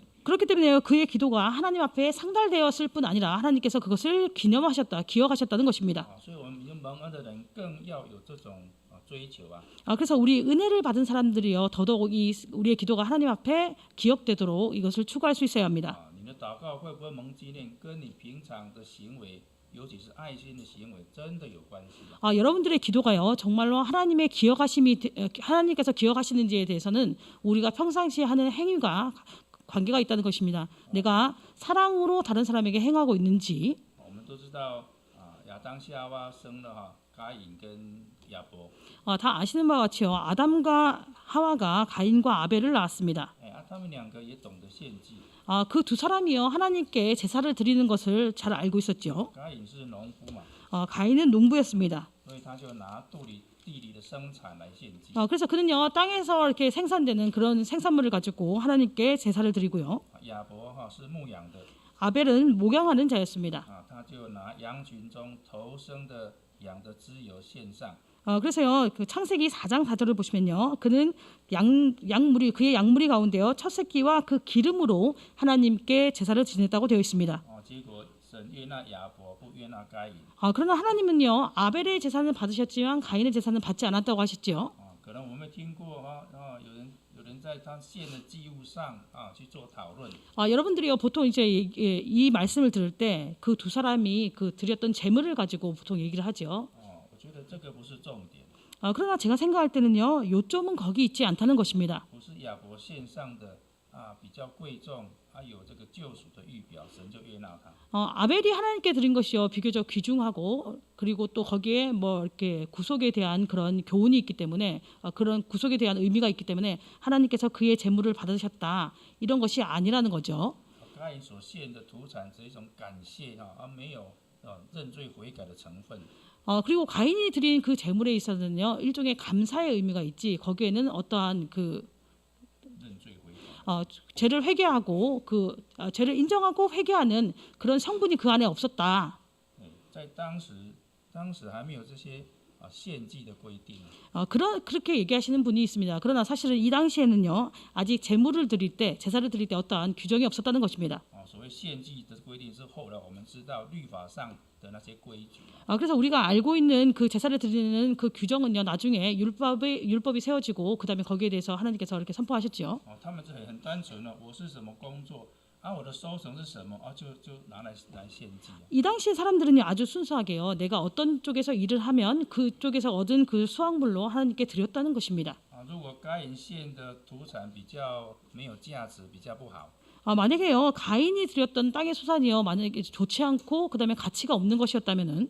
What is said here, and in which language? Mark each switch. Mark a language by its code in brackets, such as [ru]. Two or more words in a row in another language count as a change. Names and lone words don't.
[ko] 그렇기 때문에 그의 기도가 하나님 앞에 상달되었을 뿐 아니라 하나님께서 그것을 기념하셨다, 기억하셨다는 것입니다. [zh] 所以我们蒙恩的人更要有这种追求啊。 [ko] 그래서 우리 은혜를 받은 사람들이요 더더욱 우리의 기도가 하나님 앞에 기억되도록 이것을 추구할 수 있어야 합니다. [zh] 你的祷告会不会蒙纪念，跟你平常的行为，尤其是爱心的行为，真的有关系。 [ko] 여러분들의 기도가요 정말로 하나님께서 기억하시는지에 대해서는 우리가 평상시에 하는 행위가 관계가 있다는 것입니다. 내가 사랑으로 다른 사람에게 행하고 있는지. [zh] 我们都知道亚当夏娃生了该隐跟亚伯。 [ko] 다 아시는 바와 같이요. 아담과 하와가 가인과 아벨을 낳았습니다. [zh] 他们两个也懂得献祭。 [ko] 그 두 사람이요 하나님께 제사를 드리는 것을 잘 알고 있었죠. [zh] 该隐是农夫嘛， [ko] 가인은 농부였습니다. [zh] 所以他就拿地里的生产来献祭。 [ko] 그래서 그는요 땅에서 이렇게 생산되는 그런 생산물을 가지고 하나님께 제사를 드리고요. [zh] 亚伯是牧羊的， [ko] 아벨은 목양하는 자였습니다. [zh] 他就拿羊群中头生的羊的脂油献上。 [ko] 그래서요 그 창세기 4장 4절을 보시면요 그는 그의 양무리 가운데요 첫 새끼와 그 기름으로 하나님께 제사를 지냈다고 되어 있습니다. [zh] 结果神悦纳亚伯，不悦纳该隐。 [ko] 그러나 하나님은요 아벨의 제사는 받으셨지만 가인의 제사는 받지 않았다고 하셨죠. [zh] 可能我们听过有人在他献的祭物上去做讨论。 [ko] 여러분들이요 보통 이제 이 말씀을 들을 때 그 두 사람이 그 드렸던 제물을 가지고 보통 얘기를 하죠. [zh] 我觉得这个不是重点。 [ko] 그러나 제가 생각할 때는요 요점은 거기 있지 않다는 것입니다. [zh] 不是亚伯献上的比较贵重，有这个救赎的预表，神就悦纳他。 [ko] 아벨이 하나님께 드린 것이요 비교적 귀중하고 그리고 또 거기에 뭐 이렇게 구속에 대한 그런 교훈이 있기 때문에 그런 구속에 대한 의미가 있기 때문에 하나님께서 그의 제물을 받으셨다 이런 것이 아니라는 거죠. [zh] 该隐所献的土产是一种感谢没有认罪悔改的成分。 [ko] 그리고 가인이 드린 그 제물에 있어서는요 일종의 감사의 의미가 있지 거기에는 어떠한 그 죄를 회개하고 죄를 인정하고 회개하는 그런 성분이 그 안에 없었다. [zh] 在当时还没有这些献祭的规定。 [ko] 그렇게 얘기하시는 분이 있습니다. 그러나 사실은 이 당시에는요 아직 제물을 드릴 때 제사를 드릴 때 어떠한 규정이 없었다는 것입니다. [zh] 所谓献祭的规定是后来我们知道律法上的那些规矩。 [ko] 그래서 우리가 알고 있는 그 제사를 드리는 그 규정은요 나중에 율법이 세워지고 그다음에 거기에 대해서 하나님께서 이렇게 선포하셨죠. [zh] 他们是很单纯的，我是什么工作我的收成是什么就拿来献祭。 [ko] 이 당시 사람들은요 아주 순수하게요 내가 어떤 쪽에서 일을 하면 그쪽에서 얻은 그 수확물로 하나님께 드렸다는 것입니다. [zh] 如果该隐献的土产比较没有价值，比较不好。 [ko] 만약에요 가인이 드렸던 땅의 소산이요 만약에 좋지 않고 그다음에 가치가 없는 것이었다면은